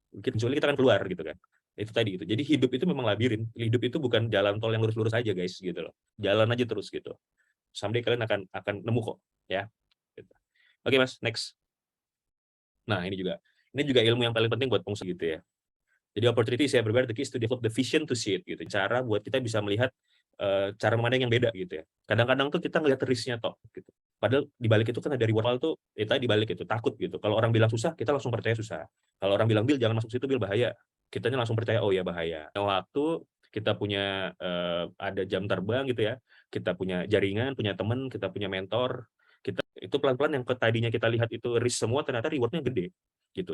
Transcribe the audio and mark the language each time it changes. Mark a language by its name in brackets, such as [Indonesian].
[Indonesian] Kecuali kita akan keluar gitu kan. Itu tadi gitu. Jadi hidup itu memang labirin. Hidup itu bukan jalan tol yang lurus-lurus aja guys gitu loh. Jalan aja terus gitu. Someday kalian akan nemu kok ya. Gitu. Oke Mas, next. Nah, ini juga ilmu yang paling penting buat pengusaha gitu ya. [English] Jadi opportunity is everywhere, the key is to develop the vision to see it gitu. [Indonesian] Cara buat kita bisa melihat cara memandang yang beda gitu ya. Kadang-kadang tuh kita ngelihat risk-nya toh gitu. Padahal di balik itu kan ada reward tuh, kita di balik itu takut gitu. Kalau orang bilang susah, kita langsung percaya susah. Kalau orang bilang Bil jangan masuk situ Bil bahaya, kitanya langsung percaya oh ya bahaya. Waktu kita punya ada jam terbang gitu ya, kita punya jaringan, punya teman, kita punya mentor, kita itu pelan-pelan yang tadinya kita lihat itu risk semua ternyata rewardnya gede gitu.